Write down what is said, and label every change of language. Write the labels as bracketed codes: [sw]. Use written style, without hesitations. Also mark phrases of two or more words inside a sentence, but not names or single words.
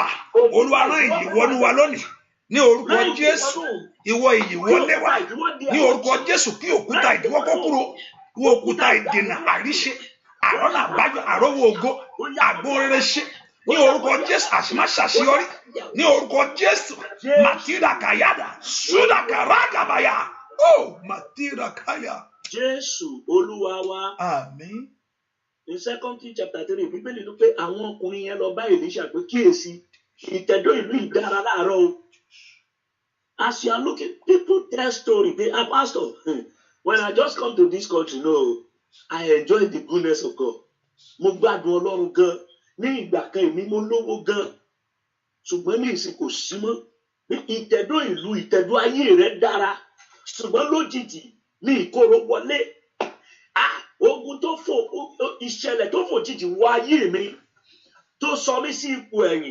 [yo] Olúwa rán ìyè wọnú wa lónìí. Ní orúkọ Jésù. Ìwọ ìyè wọlé wa. Ní orúkọ Jésù kí òkúta ìdíwọ́ kó kúrò. Ìwọ òkúta ìdènà àríṣe. Àrọ́nà àbájọ àrọ́wọ́ ògo. Àgbóore ṣe. Ní orúkọ Jésù àṣìmáṣàṣeyọrí. Ní orúkọ Jésù. Màtíra kàyàdà. Súdà kàràkàbàyà. Oh, Matira Kaya. Jésù Olúwa wa. Àmín. [en] In 2 Kings chapter 3, [yo] Bíbélì ló pé àwọn ọkùnrin yẹn lọ bá Èlíṣà pé kíyèsí ìtẹ̀dó ìlú ìdára láàárọ̀ o. [en] As you are looking, people tell story. They are pastor. When I just come to this country, no, I enjoy the goodness of God. [yo] Mo gbádùn Ọlọ́run gan. Ní ìgbà kan èmi mo lówó gan. Ṣùgbọ́n ní ìsìn kò sí mọ́. Ìtẹ̀dó ìlú ìtẹ̀dó ayé rẹ̀ dára. Ṣùgbọ́n lójijì ní ìkorò wọlé. Ogun tó fò ìṣẹ̀lẹ̀ tó fò jìjì wọ ayé mi tó sọ mí sí ipò ẹ̀yìn.